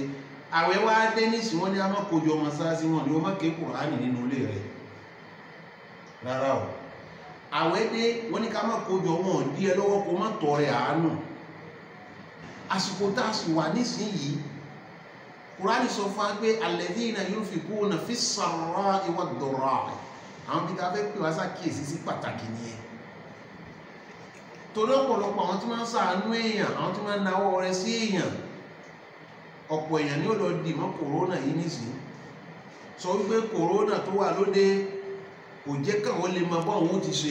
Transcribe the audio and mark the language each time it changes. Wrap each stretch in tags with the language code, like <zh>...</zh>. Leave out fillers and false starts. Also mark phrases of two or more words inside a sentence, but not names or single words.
<yo>Àwẹ̀ wá dé nísì wọ́n ní a má kójọ mọ́sálásí, wọ́n ní o má kékòó rà ní nínú ilé rẹ̀. Rárá o. Àwẹ̀ dé wọ́n ní ká má kójọ, wọn dí ẹ lọ́wọ́ kó má tọrẹ àánú. Àsìkò tá a sì wà nísìnyìí, Kùránì sọ fún wa pé</yo> <ar>الذين ينفقون في السراء والضراء.</ar> <yo>Àwọn bí ká fẹ́ pè wá ṣàkíyèsí sí pàtàkì nìyẹn. Torí ọ̀pọ̀lọpọ̀ àwọn tí máa ń ṣàánú èèyàn, àwọn tí máa ń nawọ́ rẹ̀ sí èèyàn, ọ̀pọ̀ èèyàn ni ó lọ dì mọ́ kòrónà yìí nísìnyí. Sọ wípé kòrónà tó wà lóde kò jẹ́ káwọn lè máa bọ́ àwọn ó ti ṣe.</yo>